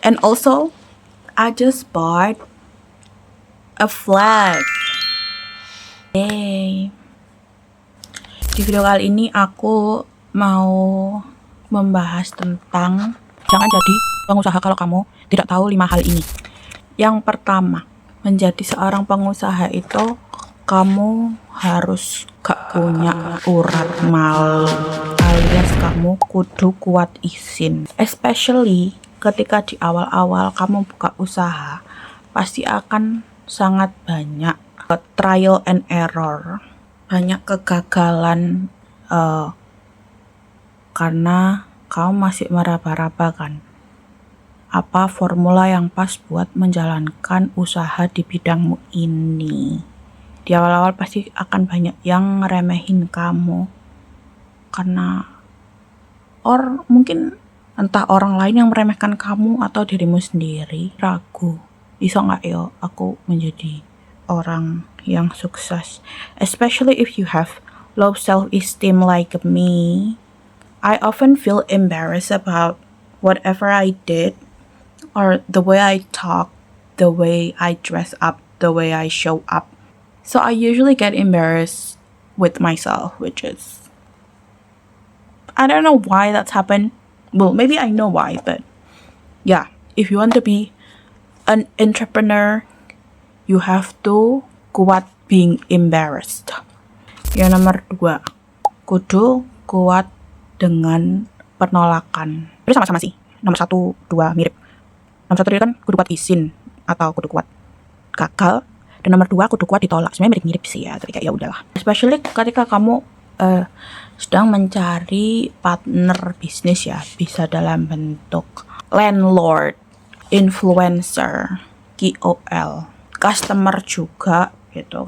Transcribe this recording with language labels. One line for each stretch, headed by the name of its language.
English: And also I just bought a flag. Yay.
Indonesian: Di video kali ini aku mau membahas tentang jangan jadi pengusaha kalau kamu tidak tahu 5 hal ini. Yang pertama, menjadi seorang pengusaha itu kamu harus gak punya urat malu, alias kamu kudu kuat izin.
English: Especially
Indonesian: ketika di awal-awal kamu buka usaha, pasti akan sangat banyak
English: trial and error,
Indonesian: banyak kegagalan karena kamu masih meraba-raba kan apa formula yang pas buat menjalankan usaha di bidangmu ini. Di awal-awal pasti akan banyak yang ngeremehin kamu karena mungkin entah orang lain yang meremehkan kamu atau dirimu sendiri ragu, bisa gak yo aku menjadi orang yang sukses.
English: Especially if you have low self-esteem like me, I often feel embarrassed about whatever I did or the way I talk, the way I dress up, the way I show up. So I usually get embarrassed with myself, which is, I don't know why that's happened. Well, maybe I know why, but yeah, if you want to be an entrepreneur, you have to
Indonesian: kuat
English: being embarrassed.
Indonesian: Yang nomor 2, kudu kuat dengan penolakan. Itu sama-sama sih. Nomor 1, 2 mirip. Nomor 1 kan kudu kuat izin atau kudu kuat gagal, dan nomor 2 kudu kuat ditolak. Sebenarnya mirip-mirip sih ya, tapi kayak ya udahlah.
English: Especially
Indonesian: ketika kamu sedang mencari partner bisnis ya, bisa dalam bentuk landlord, influencer, KOL, customer juga gitu.